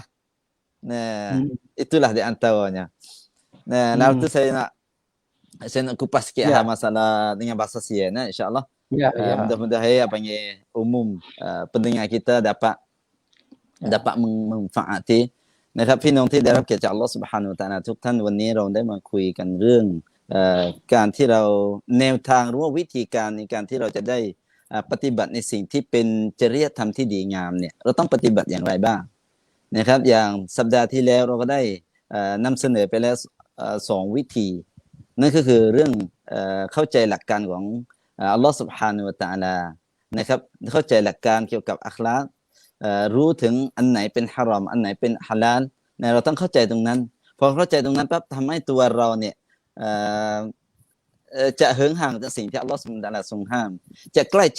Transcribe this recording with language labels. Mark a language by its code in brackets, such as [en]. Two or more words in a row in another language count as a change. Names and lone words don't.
[ms] Itulah di antaranya. Lalu tu saya nak kupas sikit masalah dengan bahasa Sian insya-Allah. Mudah-mudahan panggil umum pendengar kita dapat memanfaati. [th] นะครับพี่น้องที่ได้รับเกียรติจาก [ar] الله سبحانه وتعالى [th] ทุกท่านวันนี้เราได้มาคุยกันเรื่องการที่เราแนวทางหรือว่าวิธีการในการที่เรา จะได้ปฏิบัติในสิ่งที่เป็นจริยธรรมที่ดีงามเนี่ยเราต้องปฏิบัติอย่างไรบ้างนะครับอย่าง สัปดาห์ที่แล้วเราก็ได้นำเสนอไปแล้วสองวิธีนั่นก็คือเรื่องเข้าใจหลักการของ [ar] الله سبحانه وتعالى [th] นะครับเข้าใจหลักการเกี่ยวกับอัคลากรู้ถึงอันไหนเป็นฮารอมอันไหนเป็นฮาลาลเนี่ยเราต้องเข้าใจตรงนั้นพอเข้าใจตรงนั้นปั๊บทำให้ตัวเราเนี่ยจะเหินห่างจากสิ่งที่ [ar] الله سبحانه وتعالى [th] ทรงห้ามจะใกล้ชิ